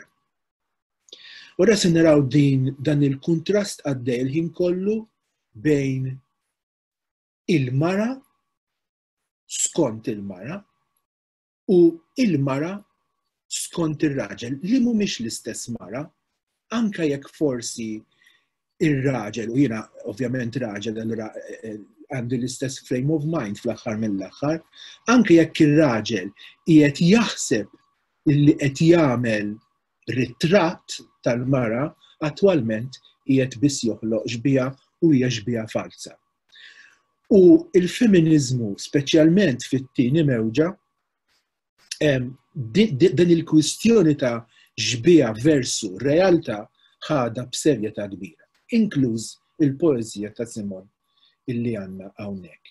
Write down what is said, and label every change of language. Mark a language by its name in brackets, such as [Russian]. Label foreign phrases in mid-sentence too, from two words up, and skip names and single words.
[Maltese] Ora se naraw dan il-kuntrast għaddej il-ħin kollu bejn il-mara skont il-mara u il-mara skont ir-raġel li mhumiex l-istess mara, anke jekk forsi ir-raġel, u jiena ovvjament raġel allura għandi l-istess [English] frame of mind [Maltese] fl-aħħar mill-aħħar, anke jekk ir-raġel qiegħed jaħseb li qed jagħmel ritratt tal-mara, attwalment qiegħed biss joħloq xbija u hija xbija falsa. U il-feminizmu, speċjalment fit-tieni mewġa, dan il-kwistjoni ta' xbija versu realtà ħada b'serjetà kbira, inkluż il-poeżija ta' Simone illi għandna hawnhekk.